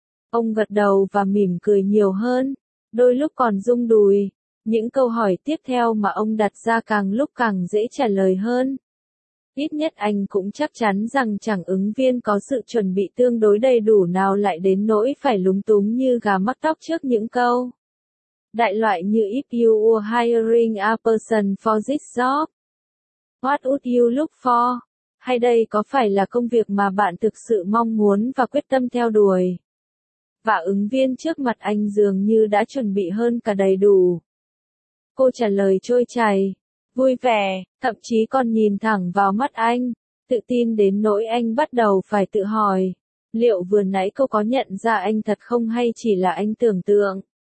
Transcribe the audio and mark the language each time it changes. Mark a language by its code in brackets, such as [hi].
[vi] Ông gật đầu và mỉm cười nhiều hơn, đôi lúc còn rung đùi. Những câu hỏi tiếp theo mà ông đặt ra càng lúc càng dễ trả lời hơn. Ít nhất anh cũng chắc chắn rằng chẳng ứng viên có sự chuẩn bị tương đối đầy đủ nào lại đến nỗi phải lúng túng như gà mắc tóc trước những câu. Đại loại như [en] if you were hiring a person for this job, what would you look for? [vi] Hay đây có phải là công việc mà bạn thực sự mong muốn và quyết tâm theo đuổi? Và ứng viên trước mặt anh dường như đã chuẩn bị hơn cả đầy đủ. Cô trả lời trôi chảy, vui vẻ, thậm chí còn nhìn thẳng vào mắt anh, tự tin đến nỗi anh bắt đầu phải tự hỏi, liệu vừa nãy cô có nhận ra anh thật không hay chỉ là anh tưởng tượng.